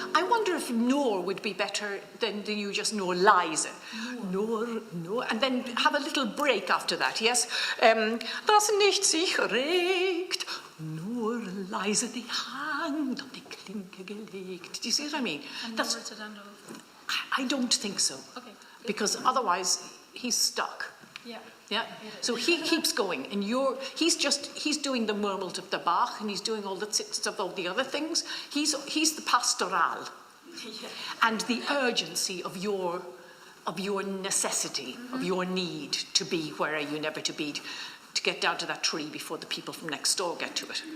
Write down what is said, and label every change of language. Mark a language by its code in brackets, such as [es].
[en] I wonder if Noor would be better than you just Noor Liza. Noor, and then have a little break after that, yes? [de] Das nicht sich regt, nur leise die Hand auf die Klinke gelegt. [en] Do you see what I mean? That's, I don't think so. Okay. Because otherwise he's stuck. Yeah. Yeah. So he keeps going, and he's doing the Murmelt of the Bach, and he's doing all the stuff, all the other things. He's the pastoral, and the urgency of your necessity, of your need to be where you never to be, to get down to that tree before the people from next door get to it.